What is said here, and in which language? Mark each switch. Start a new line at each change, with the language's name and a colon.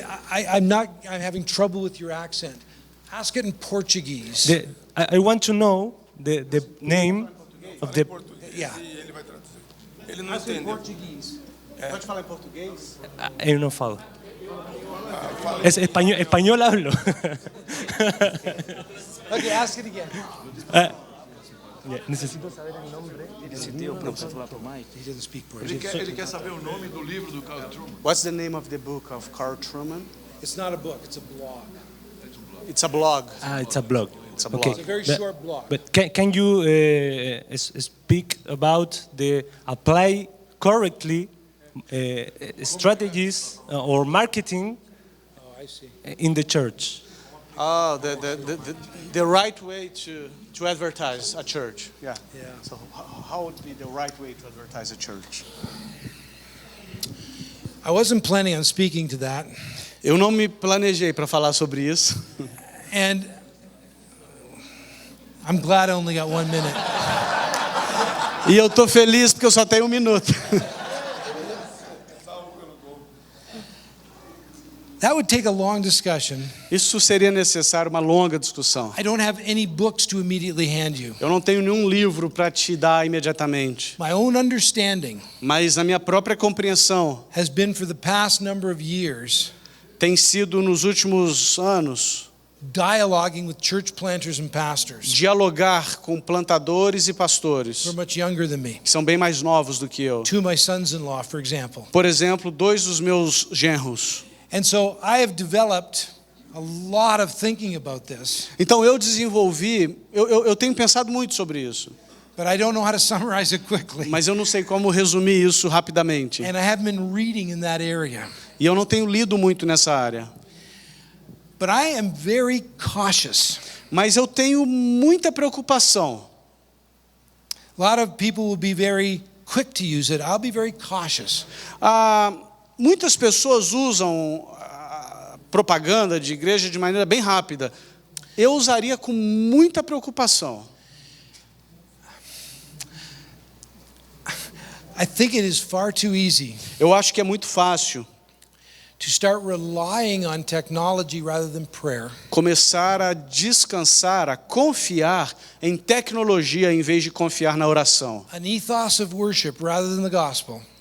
English: I'm having trouble with your accent. Ask it in Portuguese. I want to know the name of the. Yeah.
Portuguese: Ele não
English: Ask it in
Portuguese: entendeu.
English: Portuguese.
Portuguese: Pode falar em português? Eu não falo. Espanhol hablo.
English: Okay, ask it again.
Spanish: Necesito
Portuguese: saber o nome. Esse teu, para você falar para o Mike.
English: He doesn't speak Portuguese.
Portuguese: Ele quer saber o nome do livro do Carl Truman.
English: What's the name of the book of Carl Truman? It's not a book, it's a blog. It's a blog. It's a blog. It's a blog. Okay. It's a very short blog. But can you speak about the apply correctly strategies or marketing Oh, I see. in the church? Oh, the right way to advertise a church. Yeah. Yeah. So how would be the right way to advertise a church? I wasn't planning on speaking to that.
Portuguese: Eu não me planejei para falar sobre isso.
English: And I'm glad I only got 1 minute.
Portuguese: E eu tô feliz porque eu só tenho 1 minuto.
English: That would take a long discussion.
Portuguese: Isso seria necessário uma longa discussão.
English: I don't have any books to immediately hand you.
Portuguese: Eu não tenho nenhum livro para te dar imediatamente,
English: My own understanding
Portuguese: mas a minha própria compreensão
English: has been for the past number of years
Portuguese: tem sido nos últimos anos
English: dialoguing with church planters and pastors
Portuguese: dialogar com plantadores e pastores
English: who are much younger than me.
Portuguese: que são bem mais novos do que eu.
English: 2 of my sons-in-law, for example.
Portuguese: Por exemplo, 2 dos meus genros.
English: And so I have developed a lot of thinking about this,
Portuguese: Então eu desenvolvi, eu tenho pensado muito sobre isso,
English: but I don't know how to summarize it quickly.
Portuguese: mas eu não sei como resumir isso rapidamente.
English: And I haven't been reading in that area.
Portuguese: E eu não tenho lido muito nessa área.
English: But I am very cautious.
Portuguese: Mas eu tenho muita preocupação.
English: A lot of people will be very quick to use it. I'll be very cautious.
Portuguese: Muitas pessoas usam a propaganda de igreja de maneira bem rápida. Eu usaria com muita preocupação.
English: I think it is far too easy
Portuguese: Eu acho que é muito fácil
English: to start relying on technology rather than prayer.
Portuguese: começar a descansar, a confiar em tecnologia em vez de confiar na oração.
English: An ethos of worship rather than the gospel.